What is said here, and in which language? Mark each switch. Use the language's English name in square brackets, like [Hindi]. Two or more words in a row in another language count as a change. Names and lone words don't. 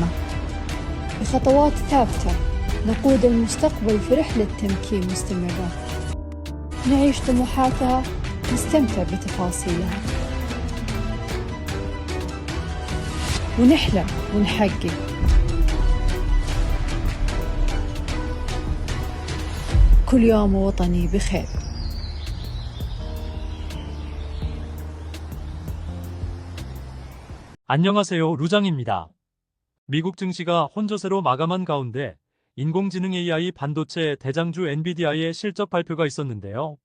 [Arabic] بخطوات ثابتة نقود المستقبل في رحلة تمكين مستمرة، نعيش طموحاتها، نستمتع بتفاصيلها، ونحلم ونحقق. كل يوم وطني بخير. [Korean] 안녕하세요, 루장입니다. 미국 증시가 혼조세로 마감한 가운데 인공지능 AI 반도체 대장주 엔비디아의 실적 발표가 있었는데요.